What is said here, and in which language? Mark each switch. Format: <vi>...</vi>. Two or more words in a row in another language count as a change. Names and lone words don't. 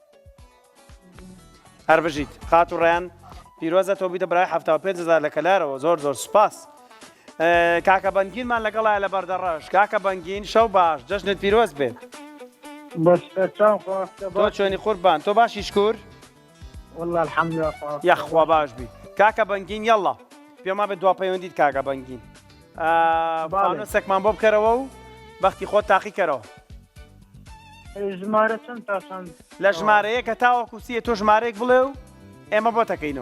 <ckb>هەر بژیت خاتوڕێیان پیرۆزە تۆ بیتە برای 75,000 لە کەلارەوە زۆر زۆر سوپاس کاکە بەنگینمان لەگەڵایە لە بەردەڕەش کاکە بەنگین شەو باش جەژنت پیرۆز بێت تۆ چۆنی قوربان تۆ باشی شکور</ckb> <ar>والله الحمد لله</ar> <ckb>یەخوا باش بی کاکە بەنگین یەڵڵا پێما بێت دوا پەیوەندیت کاکە بەنگین فانوسێکمان بۆ بکەرەوە و بەختی خۆت تاقی کەرەوە ژمارە چەند تا چەند لە ژمارەیە کە تاوەکو سیە تۆ ژمارەیەک بڵێ و ئێمە بۆ تەکەینەوە</ckb>